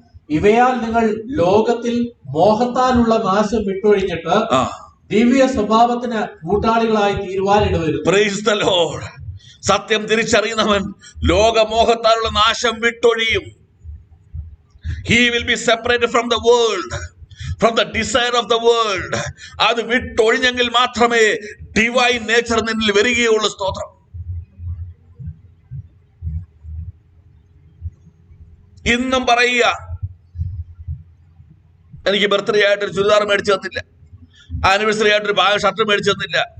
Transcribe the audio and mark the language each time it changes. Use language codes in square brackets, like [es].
[ml] ഇവയാൽ നിങ്ങൾ ലോകത്തിൽ മോഹത്താലുള്ള നാശം വിട്ടൊഴിഞ്ഞിട്ട് ദിവ്യ സ്വഭാവത്തിന് കൂട്ടാളികളായി തീരുവാനിടവരും. [en] Praise the Lord. [ml] സത്യം തിരിച്ചറിയുന്നവൻ ലോകമോഹത്താലുള്ള നാശം വിട്ടൊഴിയും. [en] He will be separated from the world, from the desire of the world. [ml] അത് വിട്ടൊഴിഞ്ഞെങ്കിൽ മാത്രമേ ഡിവൈൻ നേച്ചർ നിന്നിൽ വരികയുള്ളൂ. സ്തോത്രം. ഇന്നും പറയുക, എനിക്ക് ബർത്ത്ഡേ ആയിട്ടൊരു ചുരിദാർ മേടിച്ചു തന്നില്ല, ആനിവേഴ്സറി ആയിട്ടൊരു ഷർട്ട് മേടിച്ചു തന്നില്ല.